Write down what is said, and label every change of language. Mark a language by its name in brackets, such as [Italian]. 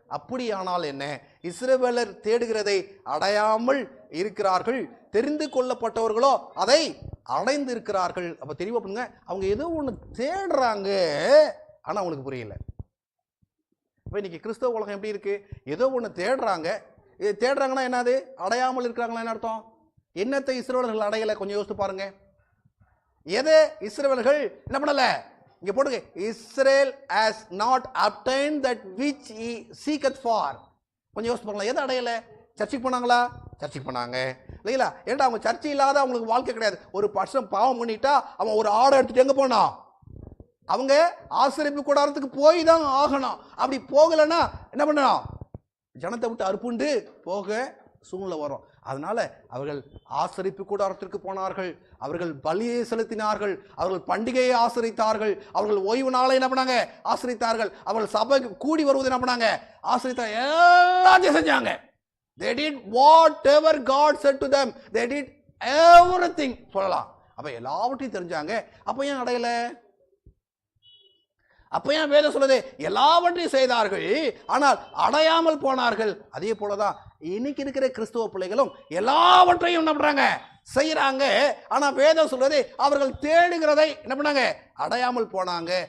[Tamil] அப்படியானால் என்ன, இஸ்ரவேலர் தேடுகிறதை அடையாமல் இருக்கிறார்கள், தெரிந்து கொள்ளப்பட்டவர்களோ அதை அடைந்து இருக்கிறார்கள். அப்ப தெளிவா பண்ணுங்க, அவங்க ஏதோ ஒண்ணு தேடுறாங்க, ஆனா அவங்களுக்கு புரியல. இப்போ இன்னைக்கு கிறிஸ்தவ உலகம் எப்படி இருக்கு, ஏதோ ஒன்று தேடுறாங்க. இது தேடுறாங்கன்னா என்னது, அடையாமல் இருக்கிறாங்களா என்ன அர்த்தம்? என்னத்தை இஸ்ரவேலர்கள் அடையலை, கொஞ்சம் யோசித்து பாருங்க. எதை இஸ்ரவேலர்கள் என்ன பண்ணல, இங்க போடுங்க, Israel [English] has not obtained that which he seeketh for. [Tamil] கொஞ்சம் யோசித்து பாருங்களா, எதை அடையல? சர்ச்சைக்கு போனாங்களா, சர்ச்சைக்கு போனாங்க இல்லைங்களா. ஏன்டா அவங்க சர்ச்சை இல்லாத அவங்களுக்கு வாழ்க்கை கிடையாது. ஒரு பர்சன் பாவம் பண்ணிட்டா அவன் ஒரு ஆடை எடுத்துட்டு எங்க போனான், அவங்க ஆசரிப்பு கூடாரத்துக்கு போய் தான் ஆகணும். அப்படி போகலைன்னா என்ன பண்ணணும், ஜனத்தை விட்டு அறுப்புண்டு போக சூழ்நிலை வரும். அதனால அவர்கள் ஆசரிப்பு கூடாரத்திற்கு போனார்கள், அவர்கள் பலியை செலுத்தினார்கள், அவர்கள் பண்டிகையை ஆசரித்தார்கள், அவர்கள் ஓய்வு நாளை என்ன பண்ணாங்க, ஆசரித்தார்கள், அவர்கள் சபைக்கு கூடி வருவது என்ன பண்ணாங்க, ஆசரித்தாங்க, எல்லாத்தையும் செஞ்சாங்க. [English] They did whatever God said to them. They did everything [Tamil] சொல்லலாம். அப்ப எல்லாவற்றையும் தெரிஞ்சாங்க. அப்ப ஏன் அடையல, அப்ப ஏன் வேதம் சொல்லுது எல்லாவற்றையும் செய்தார்கள் ஆனால் அடையாமல் போனார்கள். அதே போலதான் இன்னைக்கு இருக்கிற கிறிஸ்துவ பிள்ளைகளும் எல்லாவற்றையும் என்ன பண்றாங்க, செய்யறாங்க. ஆனா வேதம் சொல்றது அவர்கள் தேடுகிறதை என்ன பண்ணாங்க, அடையாமல் போனாங்க.